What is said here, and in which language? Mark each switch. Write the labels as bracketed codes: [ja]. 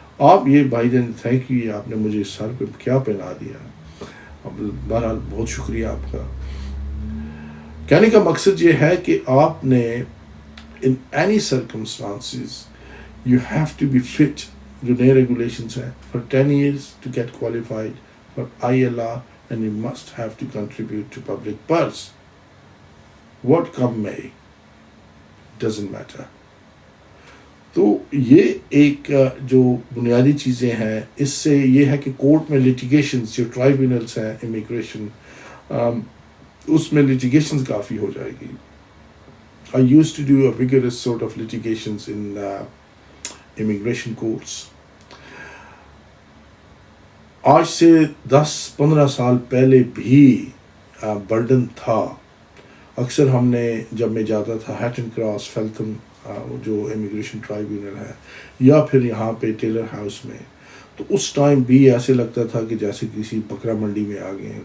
[ur] آپ یہ بھائی جان تھینک یو, آپ نے مجھے سر پہ کیا پہنا دیا. بہرحال بہت شکریہ آپ کا. کہنے کا مقصد یہ ہے کہ آپ نے [en] in any circumstances you have to be fit. [ur] جو نئے ریگولیشنز ہیں [en] for 10 years to get qualified for ILR and you must have to contribute to public purse. What come may, doesn't matter. [ur] تو یہ ایک جو بنیادی چیزیں ہیں, اس سے یہ ہے کہ کورٹ میں لٹیگیشنز جو ٹرائبیونلز ہیں امیگریشن, اس میں لٹیگیشنز کافی ہو جائے گی. [en] I used to do a vigorous sort of litigations in immigration courts. [ur] آج سے 10-15 سال پہلے بھی برڈن تھا. اکثر ہم نے جب میں جاتا تھا ہیٹن کراس فیلتھم جو امیگریشن ٹرائبیونل ہے, یا پھر یہاں پہ ٹیلر ہاؤس میں, تو اس ٹائم بھی ایسے لگتا تھا کہ جیسے کسی بکرا منڈی میں آ گئے ہیں.